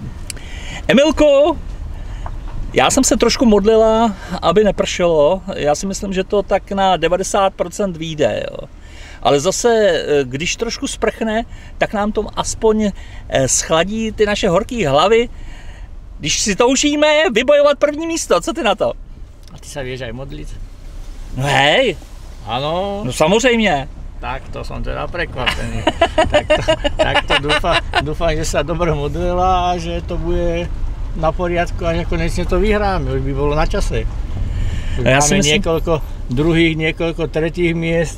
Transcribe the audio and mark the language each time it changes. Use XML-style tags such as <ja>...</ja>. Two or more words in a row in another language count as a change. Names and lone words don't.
<cs>Emilko, já jsem se trošku modlila, aby nepršelo. Já si myslím, že to tak na 90% vyjde. Jo. Ale zase, když trošku sprchne, tak nám to aspoň schladí ty naše horké hlavy, když si toužíme vybojovat první místo. Co ty na to?</cs> <sk>A ty se vieš aj modliť? No hej. Áno.</sk> <cs>No samozřejmě.</cs> <sk>Tak to som teda prekvapený. takto dúfam, že sa dobre modlila a že to bude na poriadku a že konečne to vyhráme. Už by bolo na čase. Už máme niekoľko druhých, niekoľko tretích miest.</sk>